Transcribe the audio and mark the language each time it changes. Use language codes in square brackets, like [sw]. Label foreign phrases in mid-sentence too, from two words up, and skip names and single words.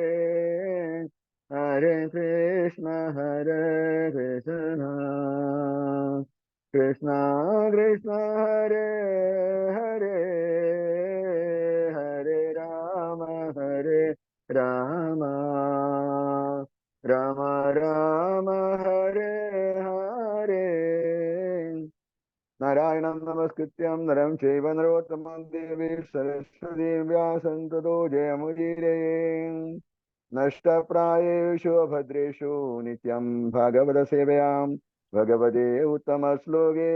[sa] ഹരേ കൃഷ്ണ കൃഷ്ണ കൃഷ്ണ കൃഷ്ണ ഹരേ ഹരേ ഹരേ രാമ രാമ രാമ രാമ ഹരേ ഹരേ നാരായണം നമസ്കൃത്യം നരം ചൈവ നരോത്തമം ദേവീം സരസ്വതീം വ്യാസം തതോ ജയമുദീരയേ നഷ്ടപ്രായേഷു അഭദ്രേഷു നിത്യം ഭാഗവത സേവയാം ഭഗവതേ ഉത്തമശ്ലോകേ